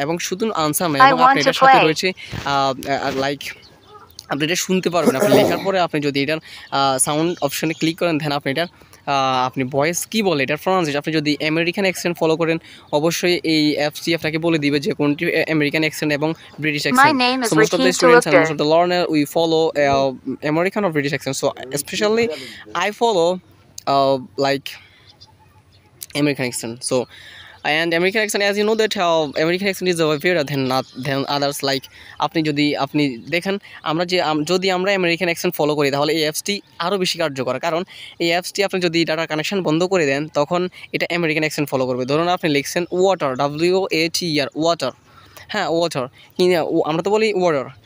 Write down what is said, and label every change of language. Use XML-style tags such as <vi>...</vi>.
<bn>এবং শুধু আনসার নয়, এবং আপনি এটার সাথে রয়েছে লাইক আপনি এটা শুনতে পারবেন। আপনি লেখার পরে আপনি যদি এটার সাউন্ড অপশানে ক্লিক করেন, দেন আপনি এটার আপনি ভয়েস কী বলে এটার প্রনাউন্সিয়েশন, আপনি যদি আমেরিকান অ্যাকসেন্ট ফলো করেন অবশ্যই এই অ্যাপসটি আপনাকে বলে দিবে যে কোনটি আমেরিকান অ্যাকসেন্ট এবং British accent.</bn> <en>So most of the students and most of the learner we follow American or British accent. So especially I follow like American accent. So and American accent, as you know that American accent is better than others.</en> <bn>Like আপনি দেখেন আমরা যদি আমরা American accent follow করি তাহলে এই অ্যাপসটি আরও বেশি কার্যকর, কারণ এই অ্যাপসটি আপনি যদি ডাটা কানেকশন বন্ধ করে দেন তখন এটা আমেরিকান অ্যাকসেন্ট ফলো করবে। ধরুন আপনি লিখছেন ওয়াটার, WATER, ওয়াটার, হ্যাঁ ওয়াটার, আমরা তো বলি ওয়াটার।</bn>